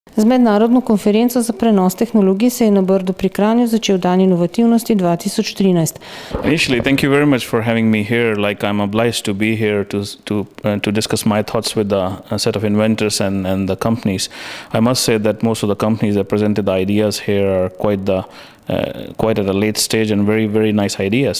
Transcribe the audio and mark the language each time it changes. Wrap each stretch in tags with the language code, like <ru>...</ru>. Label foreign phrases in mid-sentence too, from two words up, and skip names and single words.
<sl>Z mednarodno konferenco za prenos tehnologij se je na Brdu pri Kranju začel dan inovativnosti 2013.</sl> <en>Initially, thank you very much for having me here. Like, I'm obliged to be here to discuss my thoughts with a set of inventors and the companies. I must say that most of the companies that presented the ideas here are quite at a late stage and very, very nice ideas.</en>